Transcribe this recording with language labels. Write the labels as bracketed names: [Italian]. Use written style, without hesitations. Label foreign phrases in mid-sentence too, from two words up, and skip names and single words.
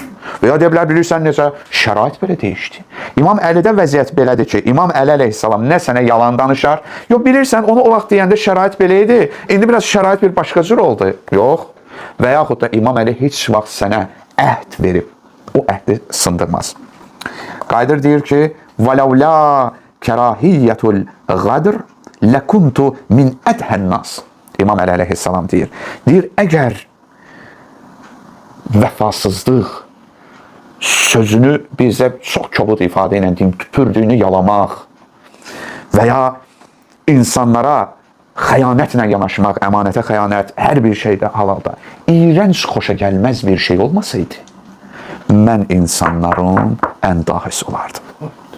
[Azerbaijani] Və ya deyə bilər, bilirsən necə, şərait belə deyişdi. İmam Əlidə vəziyyət belədir ki, İmam Əli əleyhissalam nə sənə yalan danışar, yox, bilirsən, onu o vaxt deyəndə şərait belə idi, indi biraz şərait bir başqa cür oldu. Yox. Və yaxud da İmam Əli heç vaxt sənə əhd verib, o əhdi sındırmaz. Qaydır deyir ki, [Arabic] وَلَوْلَا كَرَاهِيَّةُ الْغَدْرِ لَكُنْتُ مِنْ أَدْهَ النَّاسِ. [Azerbaijani] İmam Əli əleyhissalam deyir. Deyir, əgər vəfasızlıq sözünü bizə çox kobud ifadə ilə deyim, tüpürdüyünü yalamaq və ya insanlara xəyanətlə yanaşmaq, əmanətə xəyanət, hər bir şeydə halalda iyrənc, xoşa gəlməz bir şey olmasaydı, mən insanların ən dahisi olardım.